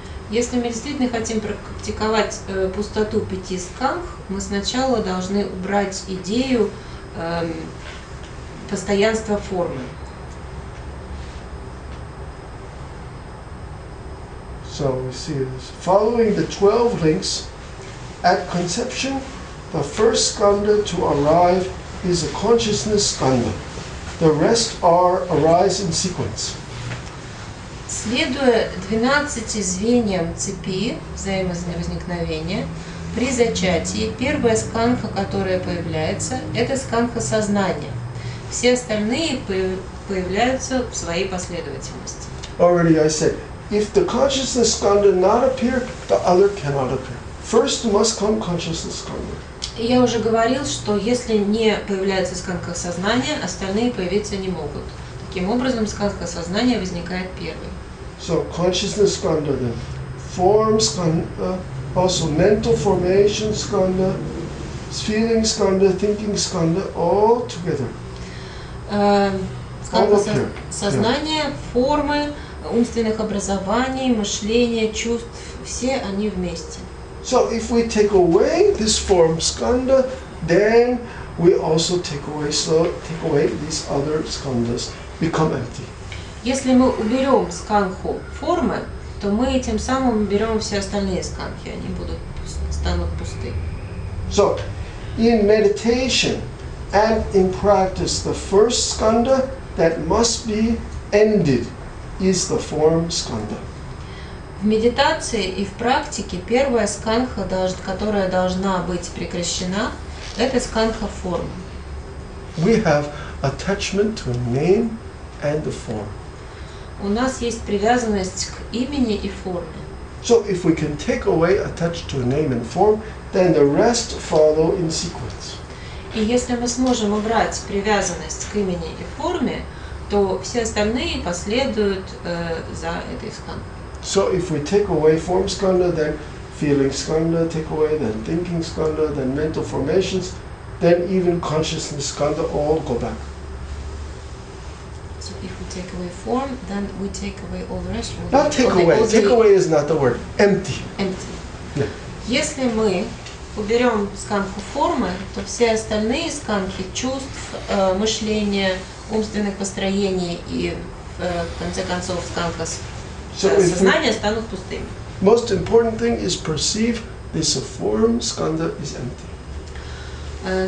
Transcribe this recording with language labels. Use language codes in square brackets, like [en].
[ru] Если мы действительно хотим практиковать пустоту 5 скандх, мы сначала должны убрать идею постоянства формы. [en] So we see this. Following the 12 links, at conception, the first skandha to arrive is a consciousness skandha. The rest arise in sequence. [ru] Следуя 12 звеньям цепи взаимовозникновения, при зачатии первая скандха, которая появляется, это скандха сознания. Все остальные появляются в своей последовательности. [en] Already I said, if the consciousness skandha not appear, the other cannot appear. First must come consciousness skandha. [ru] Я уже говорил, что если не появляется скандха сознания, остальные появиться не могут. Таким образом, скандха сознания возникает первой. [en] So consciousness skandha then, form skandha, also mental formation skandha, feeling skandha, thinking skandha, all together. [ru] Скандха сознания, формы, умственных образований, мышления, чувств, все они вместе. [en] So if we take away this form skandha, then we also take away these other skandhas, become empty. [ru] Если мы уберем скандху формы, то мы этим самым уберем все остальные скандхи, они станут пусты. [en] So in meditation and in practice, the first skandha that must be ended is the form skandha. [ru] В медитации и в практике первая скандха, которая должна быть прекращена, это скандха формы. [en] We have attachment to a name and the form. [ru] У нас есть привязанность к имени и форме. [en] So if we can take away attached to a name and form, then the rest follow in sequence. [ru] И если мы сможем убрать привязанность к имени и форме, то все остальные последуют за этой скандхой. [en] So if we take away form skandha, then feeling skandha, take away, then thinking skandha, then mental formations, then even consciousness skandha all go back. So if we take away form, then we take away all the rest. Not take away. Take away is not the word. Empty. Empty. Yeah. [ru] Если мы уберем скандху формы, то все остальные скандхи чувств, мышления, умственных построений и в конце концов скандха сознания станут пустыми. [en] Most important thing is perceive this form skandha is empty.